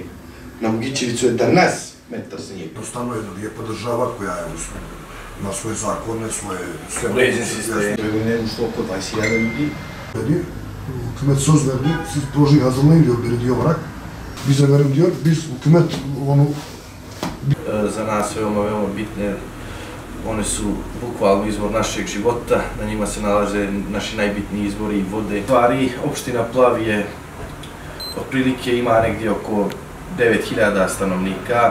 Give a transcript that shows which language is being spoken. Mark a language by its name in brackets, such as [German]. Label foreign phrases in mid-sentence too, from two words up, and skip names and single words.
[Serbian] Na Bogićevicu je danas metar snijega. Jednostavno jedna lijepa država koja je ima svoje zakone, svoje... Uređen sistem. Ne ušlo oko 20.000 ljudi. [Turkish] Hükümet söz verdi, siz projeyi hazırlayın diyor belediye olarak. Bize verin diyor, biz hükümet onu... [Serbian] Za nas veoma bitne. One su bukvalno izvor našeg života, na njima se nalaze naši najbitniji izvori vode. Stvari, opština Plav je otprilike ima negdje oko 9.000 stanovnika.